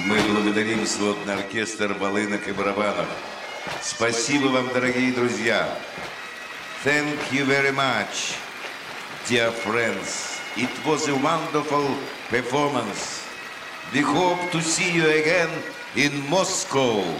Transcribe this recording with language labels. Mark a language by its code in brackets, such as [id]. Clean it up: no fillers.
[ru] Благодарим сводный оркестр волынок и барабанов. Спасибо вам, дорогие друзья. [en] Thank you very much, dear friends It was a wonderful performance. We hope to see you again in Moscow.